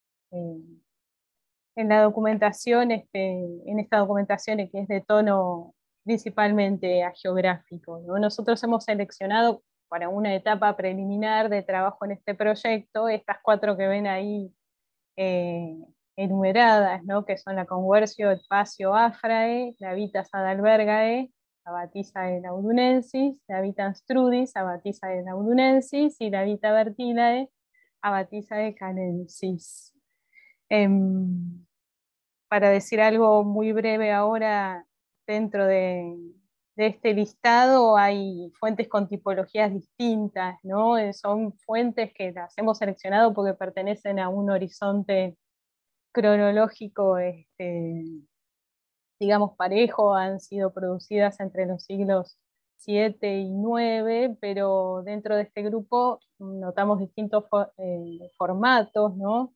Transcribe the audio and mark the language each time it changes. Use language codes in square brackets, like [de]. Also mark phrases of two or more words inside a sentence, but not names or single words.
[es] En la documentación, en esta documentación que es de tono principalmente agiográfico, ¿no? Nosotros hemos seleccionado para una etapa preliminar de trabajo en este proyecto estas 4 que ven ahí enumeradas, ¿no?, que son la Conversio et Passio Afrae, la Vita Adalbergae, la Baptisae Laudunensis, la Vita Anstrudis, la Baptisae Laudunensis, y la Vita Bertilae, a Baptisae Canensis. Para decir algo muy breve ahora, dentro de este listado hay fuentes con tipologías distintas, ¿no? Son fuentes que las hemos seleccionado porque pertenecen a un horizonte cronológico, digamos, parejo, han sido producidas entre los siglos 7 y 9, pero dentro de este grupo notamos distintos formatos, ¿no?